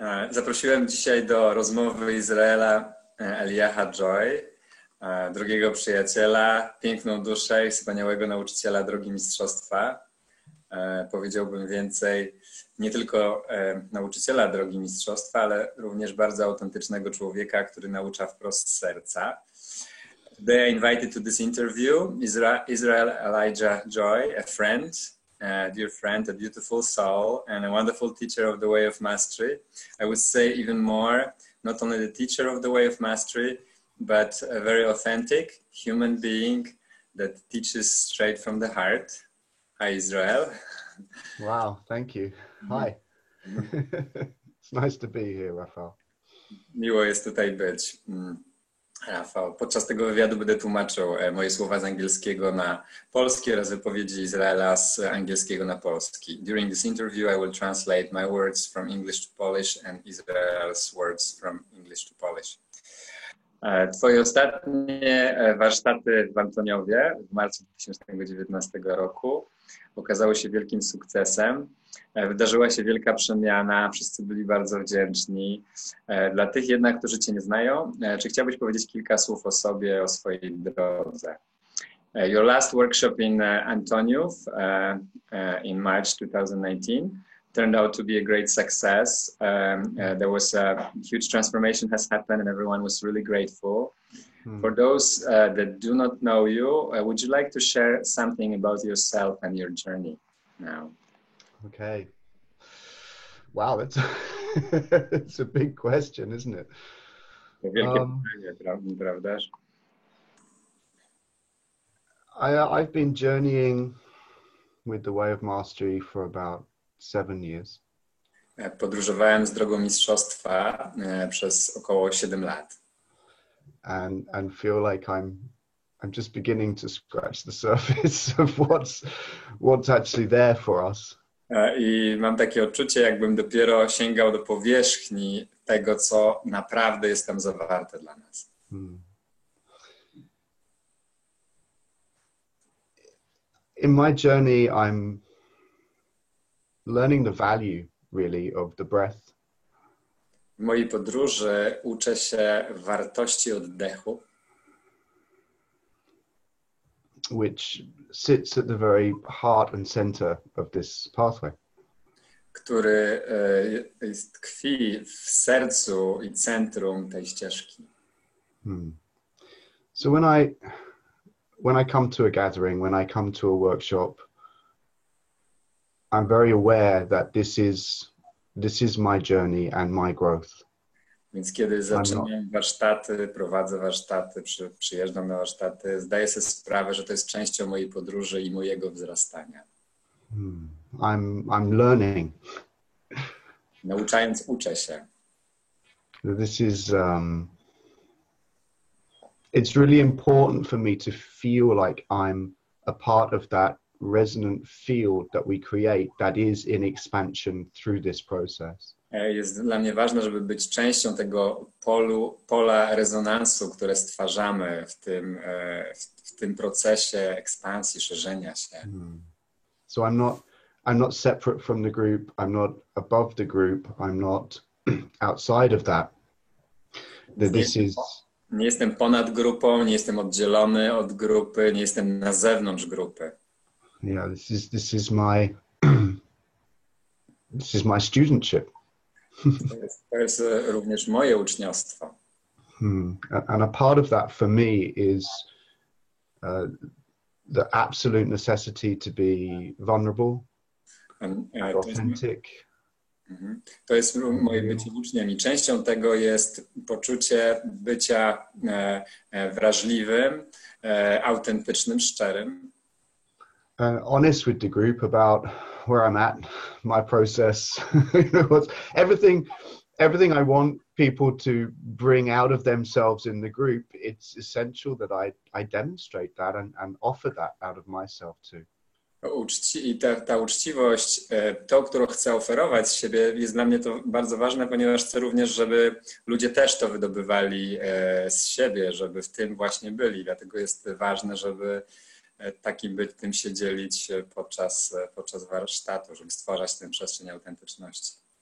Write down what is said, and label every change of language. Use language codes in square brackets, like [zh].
[pl] Zaprosiłem dzisiaj do rozmowy Izraela Elijaha Joy, drugiego przyjaciela, piękną duszę i wspaniałego nauczyciela drogi mistrzostwa. Powiedziałbym więcej, nie tylko nauczyciela drogi mistrzostwa, ale również bardzo autentycznego człowieka, który naucza wprost z serca. [en] Today I invited to this interview Israel Elijah Joy, a friend, a dear friend, a beautiful soul, and a wonderful teacher of the way of mastery. I would say even more, not only the teacher of the way of mastery, but a very authentic human being that teaches straight from the heart. Hi, Israel. Wow, thank you. Hi. It's nice to be here, Rafał. [pl] Miło jest tutaj być. Rafał, podczas tego wywiadu będę tłumaczył moje słowa z angielskiego na polski oraz wypowiedzi Izraela z angielskiego na polski. [en] During this interview I will translate my words from English to Polish and Israel's words from English to Polish. [pl] Twoje ostatnie warsztaty w Antoniowie w marcu 2019 roku okazały się wielkim sukcesem. Wydarzyła się wielka przemiana, wszyscy byli bardzo wdzięczni. Dla tych jednak, którzy Cię nie znają, czy chciałbyś powiedzieć kilka słów o sobie, o swojej drodze? [en] Your last workshop in Antoniów in March 2019 turned out to be a great success. There was a huge transformation has happened and everyone was really grateful. For those that do not know you, would you like to share something about yourself and your journey now? Okay. Wow, that's it's a big question, isn't it? [pl] Wielkie pytanie, prawdaż? [en] I've been journeying with the way of mastery for about 7 years. [pl] Podróżowałem z drogą mistrzostwa przez około 7 lat. [en] And feel like I'm just beginning to scratch the surface of what's actually there for us. [pl] I mam takie odczucie, jakbym dopiero sięgał do powierzchni tego, co naprawdę jest tam zawarte dla nas. [en] In my journey, I'm learning the value, really, of the breath. [pl] W mojej podróży uczę się wartości oddechu, [en] which sits at the very heart and center of this pathway. [pl] który tkwi w sercu i centrum tej ścieżki. [en] So when I come to a gathering, when I come to a workshop, I'm very aware that this is my journey and my growth. [pl] Więc kiedy zaczynam warsztaty, prowadzę warsztaty, przyjeżdżam na warsztaty, zdaję sobie sprawę, że to jest częścią mojej podróży i mojego wzrastania. [en] I'm learning. [pl] Nauczając, uczę się. [en] This is it's really important for me to feel like I'm a part of that resonant field that we create that is in expansion through this process. [pl] Jest dla mnie ważne, żeby być częścią tego pola rezonansu, które stwarzamy w tym procesie ekspansji, szerzenia się. [en] So I'm not separate from the group. I'm not above the group. I'm not outside of that. [pl] Nie jestem ponad grupą, nie jestem oddzielony od grupy, nie jestem na zewnątrz grupy. [en] Yeah, this is my studentship. [pl] To jest również moje uczniostwo. [en] And a part of that for me is the absolute necessity to be vulnerable, authentic. [pl] To jest moje bycie uczniem i częścią tego jest poczucie bycia wrażliwym, autentycznym, szczerym. [en] Honest with the group about where I'm at, my process, everything I want people to bring out of themselves in the group. It's essential that I demonstrate that and offer that out of myself too. [pl] I ta uczciwość, tą, którą chcę oferować z siebie, jest dla mnie to bardzo ważne, ponieważ chcę również, żeby ludzie też to wydobywali z siebie, żeby w tym właśnie byli. Dlatego jest ważne, żeby tym się dzielić podczas warsztatu, żeby stwarzać tę przestrzeń autentyczności.